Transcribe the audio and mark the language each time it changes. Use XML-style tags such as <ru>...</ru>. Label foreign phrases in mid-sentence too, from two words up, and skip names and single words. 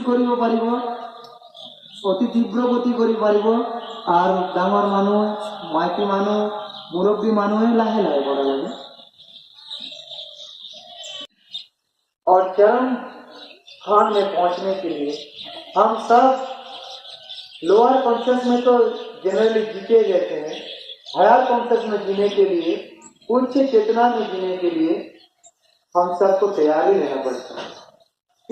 <as>কৰিব পাৰিব, অতি তীব্ৰ গতি কৰি পাৰিব, আর ডাঙৰ মানুহ, মাইকী মানুহ, মুৰব্বী মানুহে লাহে লাহে কৰা লাগে।</as> <hi>और चरण स्थान में पहुंचने के लिए हम सब</hi> <en>lower conscious</en> <hi>में तो जनरली जीते रहते हैं,</hi> <en>higher conscious</en> <hi>में जीने के लिए, उच्च चेतना में जीने के लिए हम सबको तैयारी रहना पड़ता है।</hi>